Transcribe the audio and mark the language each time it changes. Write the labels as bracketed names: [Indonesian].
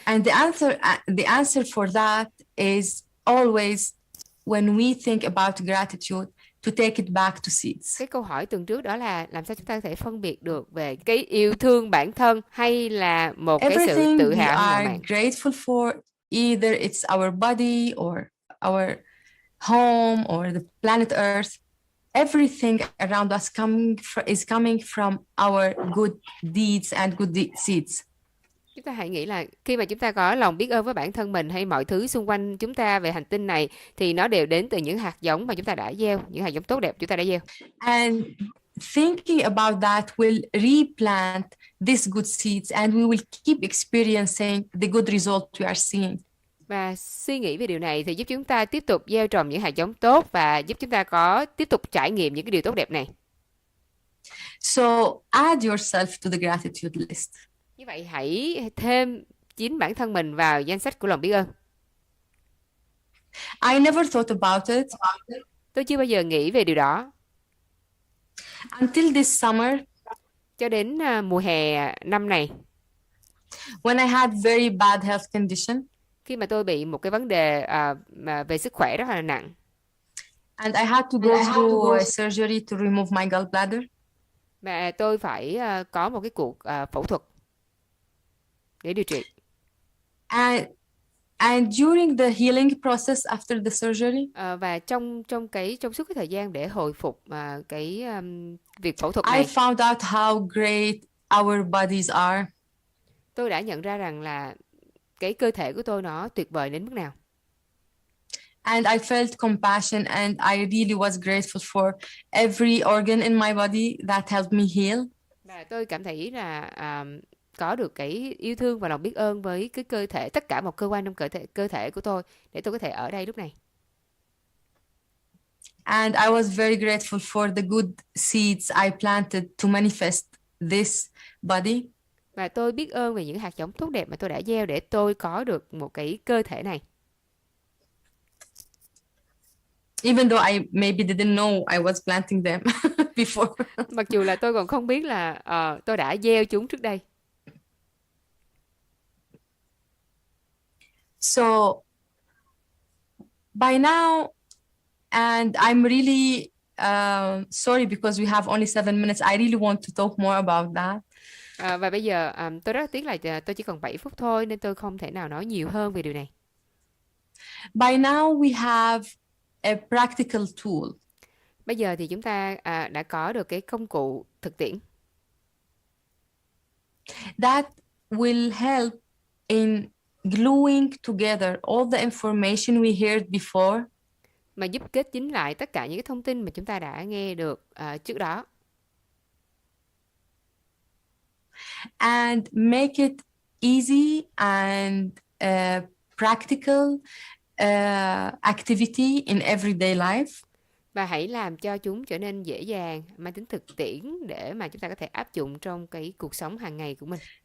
[English] And the answer for that is always, when we think about gratitude, to take it back to seeds. [Vietnamese] Cái câu hỏi tuần trước đó là làm sao chúng ta có thể phân biệt được về cái yêu thương bản thân hay là một cái sự [English] Everything [Vietnamese] tự [English] we [Vietnamese] hào hay ngạo [English] are [Vietnamese] mạn. [English] grateful for, either it's our body or our home or the planet Earth, everything around us is coming from our good deeds and good seeds. [Vietnamese] Chúng ta hãy nghĩ là khi mà chúng ta có lòng biết ơn với bản thân mình hay mọi thứ xung quanh chúng ta về hành tinh này thì nó đều đến từ những hạt giống mà chúng ta đã gieo, những hạt giống tốt đẹp chúng ta đã gieo. [English] And thinking about that will replant these good seeds and we will keep experiencing the good result we are seeing. [Vietnamese] Và suy nghĩ về điều này thì giúp chúng ta tiếp tục gieo trồng những hạt giống tốt và giúp chúng ta có tiếp tục trải nghiệm những cái điều tốt đẹp này. [English] So add yourself to the gratitude list. [Vietnamese] Như vậy hãy thêm chính bản thân mình vào danh sách của lòng biết ơn. [English] I never thought about it [Vietnamese] Tôi chưa bao giờ nghĩ về điều đó. [English] until this summer, [Vietnamese] Cho đến mùa hè năm này, [English] when I had very bad health condition [Vietnamese] khi mà tôi bị một cái vấn đề về sức khỏe rất là nặng. [English] and I had to go through a surgery to remove my gallbladder. [Vietnamese] Và tôi phải có một cái cuộc phẫu thuật để điều trị. [English] And during the healing process after the surgery, [Vietnamese] Và trong suốt cái thời gian để hồi phục cái việc phẫu thuật [English] I [Vietnamese] này, [English] found out how great our bodies are. [Vietnamese] tôi đã nhận ra rằng là cái cơ thể của tôi nó tuyệt vời đến mức nào. [English] And I felt compassion and I really was grateful for every organ in my body that helped me heal. [Vietnamese] Và tôi cảm thấy là có được cái yêu thương và lòng biết ơn với cái cơ thể, tất cả một cơ quan trong cơ thể của tôi để tôi có thể ở đây lúc này. [English] And I was very grateful for the good seeds I planted to manifest this body. [Vietnamese] Và tôi biết ơn về những hạt giống tốt đẹp mà tôi đã gieo để tôi có được một cái cơ thể này. [English] Even though I maybe didn't know I was planting them before. [Vietnamese] Mặc dù là tôi còn không biết là tôi đã gieo chúng trước đây. [English] So by now, and I'm really sorry because we have only 7 minutes. I really want to talk more about that. [Vietnamese] Và bây giờ tôi rất tiếc là tôi chỉ còn 7 phút thôi nên tôi không thể nào nói nhiều hơn về điều này. [English] By now we have a practical tool. [Vietnamese] Bây giờ thì chúng ta đã có được cái công cụ thực tiễn [English] that will help in gluing together all the information we heard before [Vietnamese] mà giúp kết dính lại tất cả những cái thông tin mà chúng ta đã nghe được trước đó. [English] And make it easy and practical activity in everyday life. [Vietnamese] Và hãy làm cho chúng trở nên dễ dàng, mang tính thực tiễn để mà chúng ta có thể áp dụng trong cái cuộc sống hàng ngày của mình.